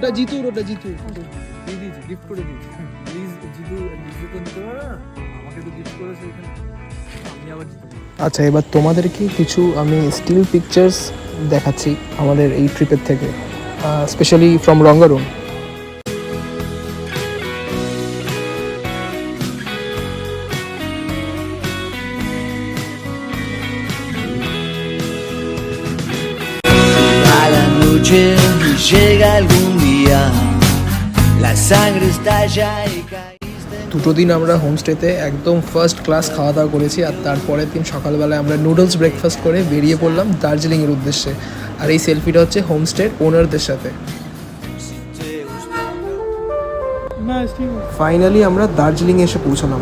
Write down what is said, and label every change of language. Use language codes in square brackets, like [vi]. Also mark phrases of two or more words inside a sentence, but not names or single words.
[bn] ওটা জিতুর, ওটা জিতুর। দিয়ে দিয়েছি, গিফট করে দিয়েছি। প্লিজ জিতু তো নিতে পারে না, আমাকে তো গিফট করেছে এখানে, আমি আবার জিতে যাবো। আচ্ছা, এবার তোমাদেরকে কিছু আমি [en] still pictures [bn] দেখাচ্ছি আমাদের এই ট্রিপের থেকে, [en] specially from [bn] রঙ্গারুন। [es] A la noche llega algún día, la sangre estalla y caíste. [bn] দুটো দিন আমরা হোমস্টেতে একদম [en] first class [bn] খাওয়া দাওয়া করেছি, আর তারপরের দিন সকালবেলায় আমরা নুডলস ব্রেকফাস্ট করে বেরিয়ে পড়লাম দার্জিলিংয়ের উদ্দেশ্যে। আর এই সেলফিটা হচ্ছে হোমস্টের ওনারদের সাথে। না ঠিক আছে। ফাইনালি আমরা দার্জিলিংয়ে এসে পৌঁছলাম।